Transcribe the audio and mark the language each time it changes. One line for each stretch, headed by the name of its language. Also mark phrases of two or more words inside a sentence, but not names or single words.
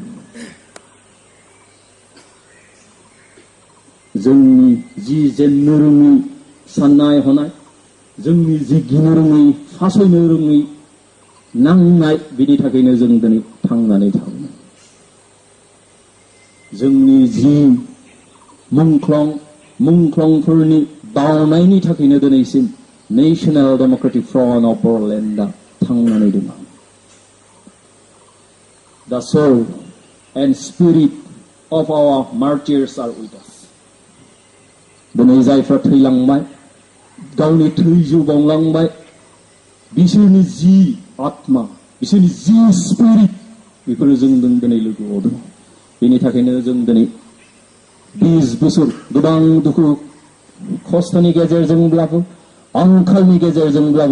Bodo: जोंनि जि जेननो रोङै साननाय हनाय जोंनि जि गिनो रोङै फासयनो रोङै नांनाय बिनि थाखायनो जों दिनै थांनानै थाबोबाय जोंनि जि मुंख्लंफोरनि बावनायनि थाखायनो दिनैसिम नेशनल डेमोक्रेटिक फ्रन्ट अफ बर'लेण्डआ थांनानै दङ
English: The soul and spirit of our martyrs are with us.
Bodo: दिनै जायफ्रा थैलांबाय गावनि थैजिउ बावलांबाय बिसोरनि जि आत्मा बिसोरनि जि स्पिरिट बेफोरो जोंजों दिनै लोगोआव दङ बेनि थाखायनो जों दिनै 20 बोसोर गोबां दुखु खस्थ'नि गेजेरजोंब्लाबो आंखालनि गेजेरजोंब्लाबो